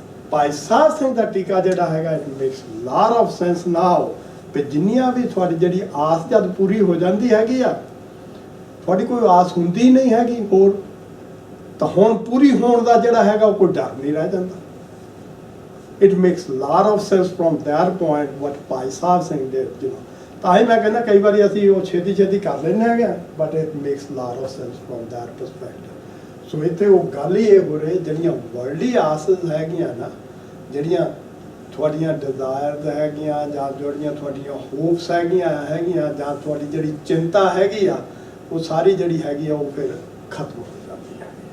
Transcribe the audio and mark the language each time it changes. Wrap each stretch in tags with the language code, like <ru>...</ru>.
<pa>ਭਾਈ ਸਾਹਿਬ ਸਿੰਘ ਦਾ ਟੀਕਾ ਜਿਹੜਾ ਹੈਗਾ,</pa> <en>it makes lot of sense now,</en> <pa>ਵੀ ਜਿੰਨੀਆਂ ਵੀ ਤੁਹਾਡੀ ਜਿਹੜੀ ਆਸ ਜਦ ਪੂਰੀ ਹੋ ਜਾਂਦੀ ਹੈਗੀ ਆ, ਤੁਹਾਡੀ ਕੋਈ ਆਸ ਹੁੰਦੀ ਨਹੀਂ ਹੈਗੀ ਹੋਰ, ਤਾਂ ਹੁਣ ਪੂਰੀ ਹੋਣ ਦਾ ਜਿਹੜਾ ਹੈਗਾ ਉਹ ਕੋਈ ਡਰ ਨਹੀਂ ਰਹਿ ਜਾਂਦਾ।</pa> <en>It makes lot of sense from that point what Bhai Sahib Singh did,</en> <pa>ਤਾਂ ਹੀ ਮੈਂ ਕਹਿੰਦਾ ਕਈ ਵਾਰੀ ਅਸੀਂ ਉਹ ਛੇਤੀ ਕਰ ਲੈਂਦੇ ਹੈਗੇ,</pa> <en>but it makes lot of sense from that perspective।</en> <pa>ਸੋ ਇੱਥੇ ਉਹ ਗੱਲ ਹੀ ਇਹ ਹੋ ਰਹੀ, ਜਿਹੜੀਆਂ ਵਰਲਡਲੀ ਆਸਸ ਹੈਗੀਆਂ ਨਾ, ਜਿਹੜੀਆਂ ਤੁਹਾਡੀਆਂ ਡਿਜ਼ਾਇਰਸ ਹੈਗੀਆਂ, ਜਾਂ ਜਿਹੜੀਆਂ ਤੁਹਾਡੀਆਂ ਹੋਪਸ ਹੈਗੀਆਂ, ਜਾਂ ਤੁਹਾਡੀ ਜਿਹੜੀ ਚਿੰਤਾ ਹੈਗੀ ਆ, ਉਹ ਸਾਰੀ ਜਿਹੜੀ ਹੈਗੀ ਆ ਉਹ ਫਿਰ ਖਤਮ ਹੋ ਜਾਂਦੀ ਹੈ।</pa>